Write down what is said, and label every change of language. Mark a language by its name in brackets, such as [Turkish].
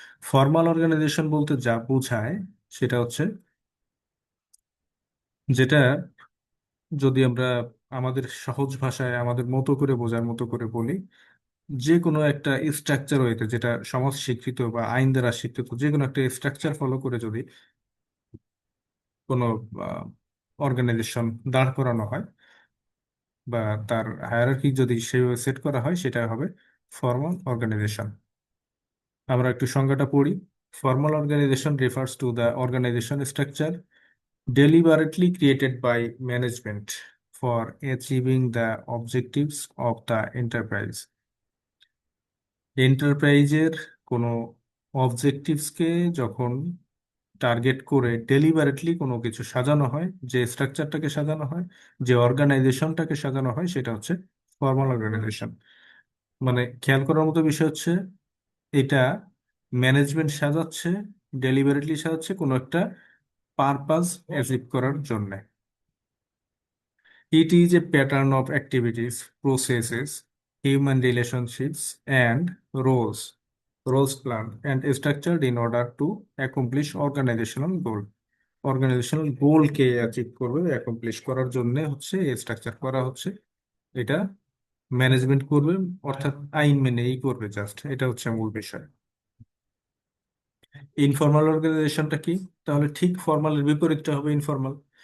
[Bangla] Formal organisation বলতে যা বোঝায় সেটা হচ্ছে, যেটা যদি আমরা আমাদের সহজ ভাষায় আমাদের মতো করে বোঝার মতো করে বলি, যে কোনো একটা স্ট্রাকচার হইতে, যেটা সমাজ স্বীকৃত বা আইন দ্বারা স্বীকৃত, যে কোনো একটা স্ট্রাকচার ফলো করে যদি কোনো অর্গানাইজেশন দাঁড় করানো হয় বা তার হায়ারার্কি যদি সেভাবে সেট করা হয়, সেটা হবে ফর্মাল অর্গানাইজেশন। আমরা একটু সংজ্ঞাটা পড়ি। [English] Formal organisation refers to the organisation structure deliberately created by management for achieving the objectives of the enterprise. [Bangla] এন্টারপ্রাইজের কোনো অবজেক্টিভসকে যখন টার্গেট করে ডেলিবারেটলি কোনো কিছু সাজানো হয়, যে স্ট্রাকচারটাকে সাজানো হয়, যে অর্গানাইজেশনটাকে সাজানো হয়, সেটা হচ্ছে ফর্মাল অর্গানাইজেশন। মানে খেয়াল করার মতো বিষয় হচ্ছে, এটা ম্যানেজমেন্ট সাজাচ্ছে, ডেলিবারেটলি সাজাচ্ছে কোনো একটা পারপাস অ্যাচিভ করার জন্য। [English] It is a pattern of activities, processes, human relationships, and roles planned and structured in order to accomplish organizational goal. [Bangla] Organisational গোলকে অ্যাচিভ করবে, অ্যাকমপ্লিশ করার জন্য হচ্ছে এই স্ট্রাকচার করা হচ্ছে। এটা ম্যানেজমেন্ট করবে, অর্থাৎ আইন মেনেই করবে, জাস্ট এটা হচ্ছে মূল বিষয়। ইনফর্মাল অর্গানাইজেশনটা কি? তাহলে ঠিক ফর্মালের বিপরীতটা হবে ইনফর্মাল।